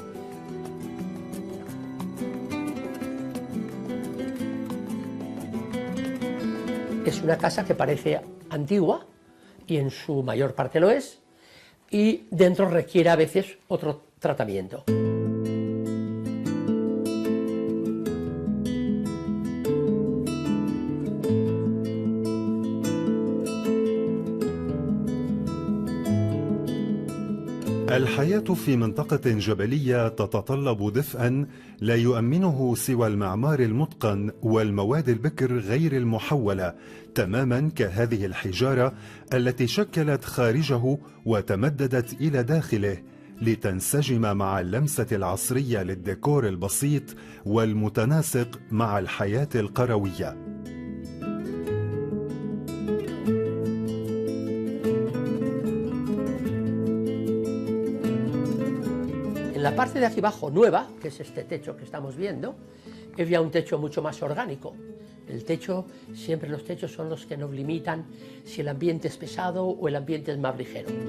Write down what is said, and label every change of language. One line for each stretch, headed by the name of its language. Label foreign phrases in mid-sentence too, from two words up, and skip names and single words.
Spanish: Es una casa que parece antigua, y en su mayor parte lo es, y dentro requiere a veces otro tratamiento.
Arabic: الحياة في منطقة جبلية تتطلب دفئا لا يؤمنه سوى المعمار المتقن والمواد البكر غير المحولة، تماما كهذه الحجارة التي شكلت خارجه وتمددت إلى داخله لتنسجم مع اللمسة العصرية للديكور البسيط والمتناسق مع الحياة القروية.
Spanish: En la parte de aquí abajo nueva, que es este techo que estamos viendo, es ya un techo mucho más orgánico. El techo, siempre los techos son los que nos limitan si el ambiente es pesado o el ambiente es más ligero.